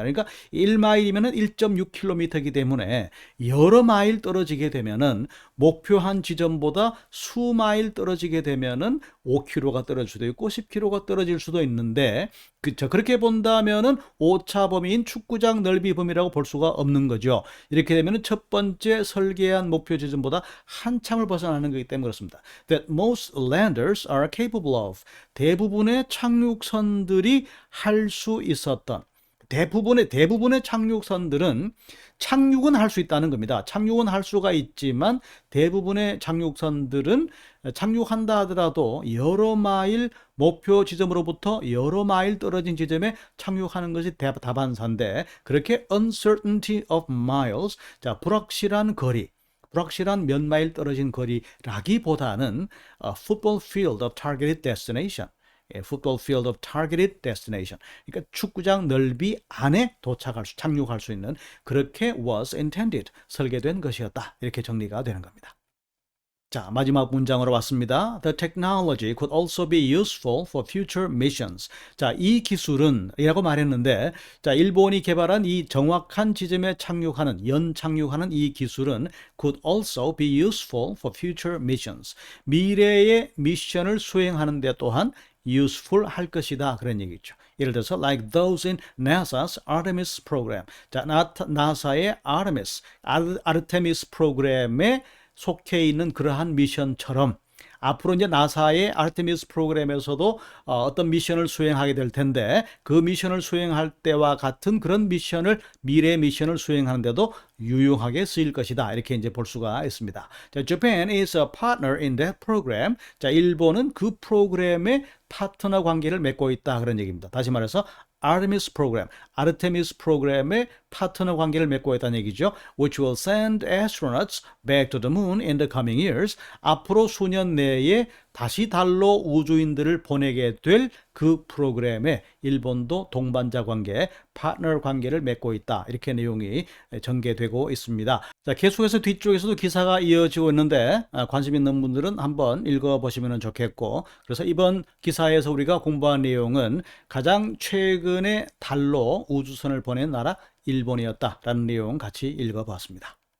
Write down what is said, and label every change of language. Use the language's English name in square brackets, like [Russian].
[Korean] 그러니까 1마일이면 1.6km이기 때문에 여러 마일 떨어지게 되면은 목표한 지점보다 수마일 떨어지게 되면은 5km가 떨어질 수도 있고 10km가 떨어질 수도 있는데 그렇죠. 그렇게 본다면은 오차 범위인 축구장 넓이 범위라고 볼 수가 없는 거죠. 이렇게 되면은 첫 번째 설계한 목표 지점보다 한참을 벗어나는 거기 때문에 그렇습니다. [English] That most landers are capable of. [Korean] 대부분의 착륙선들이 할 수 있었던 대부분의 착륙선들은 착륙은 할 수 있다는 겁니다. 착륙은 할 수가 있지만 대부분의 착륙선들은 착륙한다 하더라도 여러 마일 목표 지점으로부터 여러 마일 떨어진 지점에 착륙하는 것이 다반사인데 그렇게 [English] uncertainty of miles, [Korean] 자, 불확실한 거리, 불확실한 몇 마일 떨어진 거리라기보다는 [English] a football field of targeted destination. football field of targeted destination. [Korean] 그러니까 축구장 넓이 안에 착륙할 수 있는 그렇게 [English] was intended, [Korean] 설계된 것이었다. 이렇게 정리가 되는 겁니다. 자, 마지막 문장으로 왔습니다. [English] The technology could also be useful for future missions. [Korean] 자, 이 기술은 이라고 말했는데 자, 일본이 개발한 이 정확한 지점에 착륙하는, 연착륙하는 이 기술은 [English] could also be useful for future missions. [Korean] 미래의 미션을 수행하는 데 또한 useful 할 것이다. 그런 얘기죠. 예를 들어서 [English] like those in NASA's Artemis program. [Korean] 자, 나사의 아르테미스 프로그램에 속해 있는 그러한 미션처럼 앞으로 이제 나사의 아르테미스 프로그램에서도 어떤 미션을 수행하게 될 텐데 그 미션을 수행할 때와 같은 그런 미션을 미래 미션을 수행하는데도 유용하게 쓰일 것이다. 이렇게 이제 볼 수가 있습니다. [English] 자, Japan is a partner in that program. [Korean] 자, 일본은 그 프로그램의 파트너 관계를 맺고 있다. 그런 얘기입니다. 다시 말해서 아르테미스 프로그램, 아르테미스 프로그램의 파트너 관계를 맺고 있다는 얘기죠. [English] Which will send astronauts back to the moon in the coming years. [Korean] 앞으로 수년 내에 다시 달로 우주인들을 보내게 될 그 프로그램에 일본도 동반자 관계, 파트너 관계를 맺고 있다. 이렇게 내용이 전개되고 있습니다. 자, 계속해서 뒤쪽에서도 기사가 이어지고 있는데 관심 있는 분들은 한번 읽어보시면 좋겠고 그래서 이번 기사에서 우리가 공부한 내용은 가장 최근에 달로 우주선을 보낸 나라 일본이었다라는 내용 같이 읽어봤습니다.